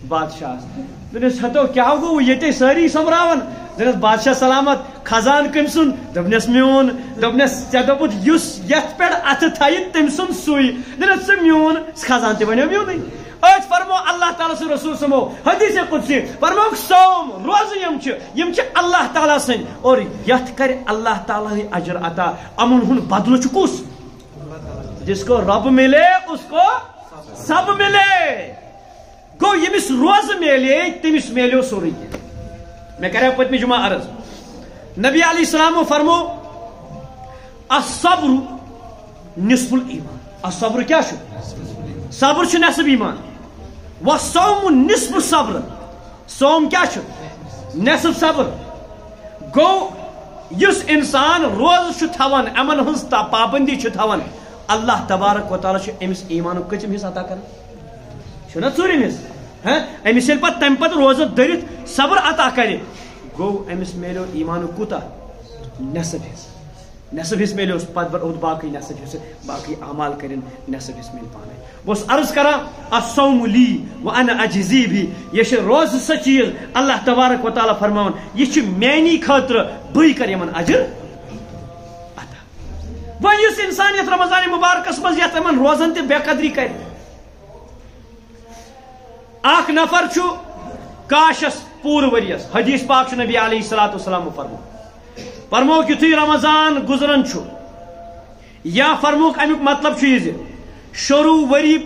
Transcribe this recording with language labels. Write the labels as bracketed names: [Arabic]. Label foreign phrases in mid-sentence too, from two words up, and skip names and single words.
[Kashmiri] بادشاہس دوٚپنس ہتو کیٛاہ گوٚو ییٚتے سٲری سوٚمبراون دوٚپنس بادشاہ سلامت خزان کٔمۍ سُنٛد دوٚپنس میون دوٚپنس ژےٚ دوٚپُتھ یُس یتھ پٮ۪ٹھ اتھٕ تھایہِ تٔمۍ سُنٛد سُے دوٚپنس سُہ میون خزان تہِ بنیو میونٕے أتھۍ فرمو اللہ تعالیٰ سُنٛد رسول سمو حدیث قدسی فرموکھ صوم روزٕ یِم چھِ اللہ تعالیٰ سٕنٛدۍ اور یتھ کرِ اللہ تعالیٰ اجر عطا امن ہُنٛد بدلہٕ چھُ کُس [Urdu] جس کو رب ملے اس کو سب ملے [Kashmiri] گو یمس روز میلے تمس میلیو سورُے میں کرے پتمہِ جمعہ عرض نبی علیہ السلام فرمو [Arabic] الصبر نصف الایمان [Kashmiri] الصبر کیا چھُ صبر چھُ نصف ایمان [Arabic] والصوم نصف صبر [Kashmiri] صوم کیا چھُ نصف صبر گو یس انسان روز تھوان امن ہز پابندی تھوان اللہ تبارک و تعالیٰ امس ایمان کتم حصہ عطا کران چھنا ژوٗرِم حصہ امس ییٚلہِ پتہٕ تمہِ پتہٕ روزٕ دٔرِتھ صبر عطا کرِ گوٚو امس میلیو ایمان کوٗتاہ نصف حصہ میلیوس پتہٕ باقٕے نصف حصہ باقٕے اعمال کرن نصف حصہ میلہِ پانے بہٕ اوسُس عرض کران [Arabic] الصوم لی وانا اجزی بھی [Kashmiri] یہ چھِ روزٕ سۄ چیٖز اللہ تبارک و تعالیٰ فرماوان یہ چھِ میانی خٲطرٕ بٕے کرٕ یِمن اجر عطا وۄنۍ یُس انسان یتھ رمضان مبارکس منٛز یتھ یِمن روزن تہِ بے قدری کرِ اکھ نفر چھُ کاشس پوٗرٕ ؤرِیس حدیث پاک چھُ نبی [Arabic] علیہ الصلوۃ والسلام [Kashmiri] فرموک یُتھُے رمضان گزران چھُ یا فرموک امیُک مطلب چھُ یہِ زِ شروع ؤری پٮ۪ٹھ